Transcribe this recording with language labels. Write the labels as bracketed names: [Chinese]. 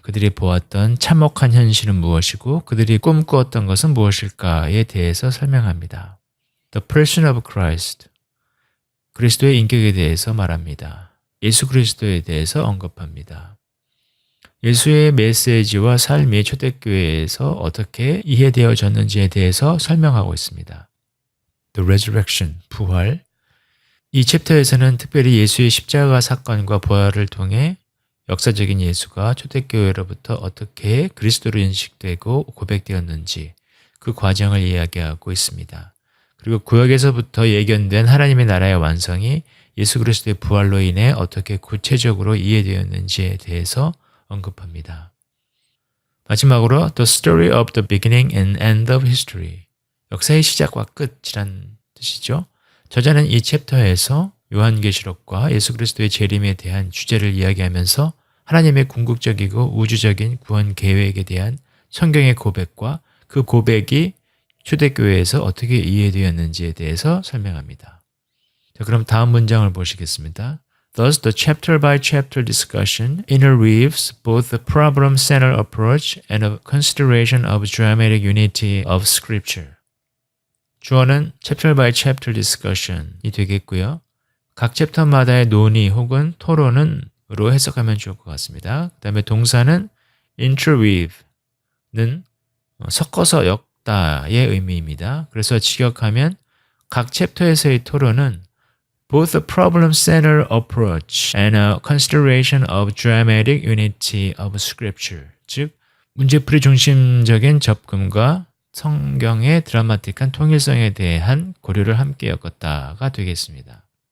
[Korean] 그들이 보았던 참혹한 현실은 무엇이고 그들이 꿈꾸었던 것은 무엇일까에 대해서 설명합니다. [English] The person of Christ, [Korean] 그리스도의 인격에 대해서 말합니다. 예수 그리스도에 대해서 언급합니다. 예수의 메시지와 삶이 초대교회에서 어떻게 이해되어졌는지에 대해서 설명하고 있습니다. [English] The resurrection, [Korean] 부활. 이 챕터에서는 특별히 예수의 십자가 사건과 부활을 통해 역사적인 예수가 초대교회로부터 어떻게 그리스도로 인식되고 고백되었는지 그 과정을 이야기하고 있습니다. 그리고 구약에서부터 예견된 하나님의 나라의 완성이 예수 그리스도의 부활로 인해 어떻게 구체적으로 이해되었는지에 대해서 언급합니다. 마지막으로 [English] The story of the beginning and end of history, [Korean] 역사의 시작과 끝이란 뜻이죠. 저자는 이 챕터에서 요한계시록과 예수 그리스도의 재림에 대한 주제를 이야기하면서 하나님의 궁극적이고 우주적인 구원 계획에 대한 성경의 고백과 그 고백이 초대교회에서 어떻게 이해되었는지에 대해서 설명합니다. 자, 그럼 다음 문장을 보시겠습니다. [English] Thus, the chapter-by-chapter discussion interweaves both the problem-centered approach and a consideration of dramatic unity of Scripture. [Korean] 주어는 [English] chapter-by-chapter discussion [Korean] 이 되겠고요. 각 챕터마다의 논의 혹은 토론으로 해석하면 좋을 것 같습니다. 그 다음에 동사는 interweave는 섞어서 엮다의 의미입니다. 그래서 직역하면 각 챕터에서의 토론은 [English] both a problem-centered approach and a consideration of dramatic unity of Scripture, [Korean] 즉 문제풀이 중심적인 접근과 성경의 드라마틱한 통일성에 대한 고려를 함께 엮었다가 되겠습니다.